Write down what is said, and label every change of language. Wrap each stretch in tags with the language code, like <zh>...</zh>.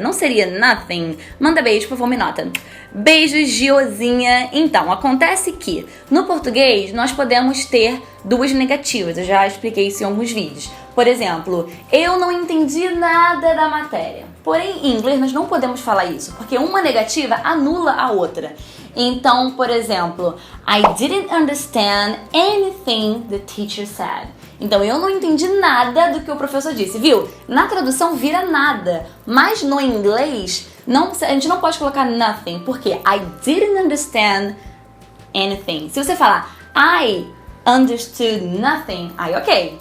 <pt>Não seria nothing? Manda beijo, por favor, me nota. Beijos, Giozinha. Então, acontece que no português nós podemos ter duas negativas. Eu já expliquei isso em alguns vídeos. Por exemplo, eu não entendi nada da matéria. Porém, em inglês nós não podemos falar isso, porque uma negativa anula a outra. Então, por exemplo,</pt> <en>I didn't understand anything the teacher said.</en> <pt>Então, eu não entendi nada do que o professor disse, viu? Na tradução vira nada, mas no inglês a gente não pode colocar nothing, porque</pt> <en>I didn't understand anything.</en> <pt>Se você falar</pt> <en>I understood nothing,</en> <pt>aí ok.</pt>